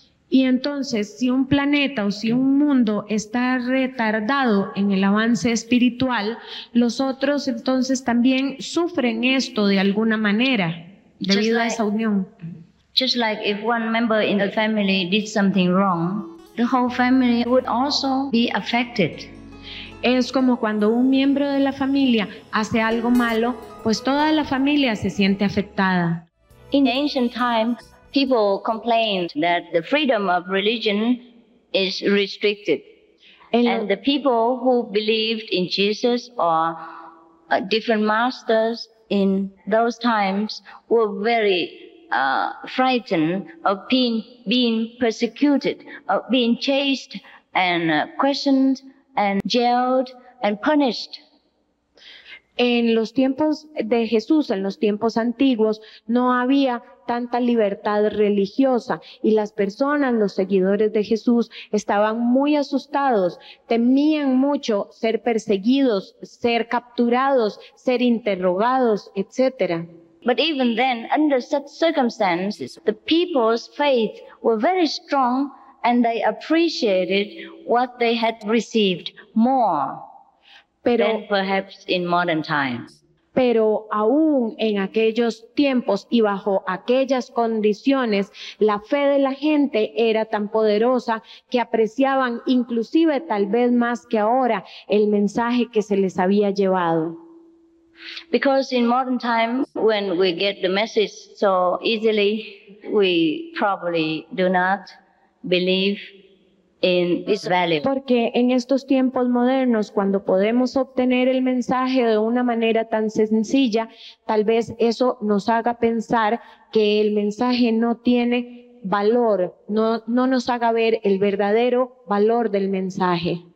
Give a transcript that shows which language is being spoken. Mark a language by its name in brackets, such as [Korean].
[Spanish] Y entonces, si un planeta o si un mundo está retardado en el avance espiritual, los otros entonces también sufren esto de alguna manera, debido a esa unión. [English] Just like if one member in the family did something wrong, the whole family would also be affected. [Spanish] Es como cuando un miembro de la familia hace algo malo, pues toda la familia se siente afectada. [English] In ancient times, people complained that the freedom of religion is restricted. And the people who believed in Jesus or different masters in those times were very frightened of being persecuted, of being chased and questioned and jailed and punished. [Spanish] En los tiempos de Jesús, en los tiempos antiguos, no había tanta libertad religiosa y las personas, los seguidores de Jesús, estaban muy asustados, temían mucho ser perseguidos, ser capturados, ser interrogados, etc. [English] But even then, under such circumstances, the people's faith were very strong and they appreciated what they had received more than perhaps in modern times. [Spanish] Pero aún en aquellos tiempos y bajo aquellas condiciones, la fe de la gente era tan poderosa que apreciaban inclusive tal vez más que ahora el mensaje que se les había llevado. [English] Because in modern times, when we get the message so easily, we probably do not believe in its value. [Spanish] Porque en estos tiempos modernos, cuando podemos obtener el mensaje de una manera tan sencilla, tal vez eso nos haga pensar que el mensaje no tiene valor, no nos haga ver el verdadero valor del mensaje.